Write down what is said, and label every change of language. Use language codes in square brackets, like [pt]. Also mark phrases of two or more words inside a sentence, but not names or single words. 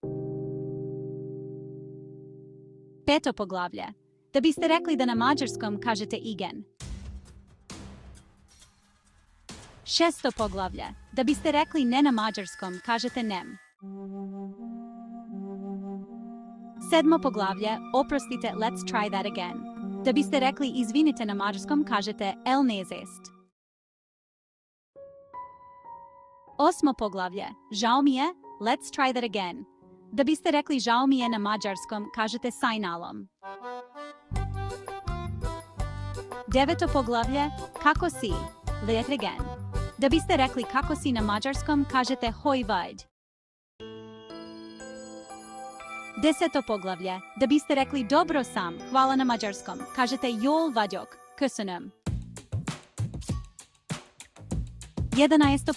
[sr] Peto poglavlje, da biste rekli da na mađarskom, kažete igen. Šesto poglavlje, da biste rekli ne na mađarskom, kažete nem. Sedmo poglavlje, oprostite, [en] let's try that again. [sr] Da biste rekli izvinite na mađarskom, kažete elnézést. Osmo poglavlje, žao mi je, [en] let's try that again. [sr] Da biste rekli žao mi je na mađarskom, kažete sajnalom. Deveto poglavlje, kako si, [en] let again. [sr] Da biste rekli kako si na mađarskom, kažete [hu] hoj vajd. [sr] Deseto poglavlje, da biste rekli dobro sam, hvala na mađarskom, kažete [hu] jol vagyok, köszönöm. [sr] 11.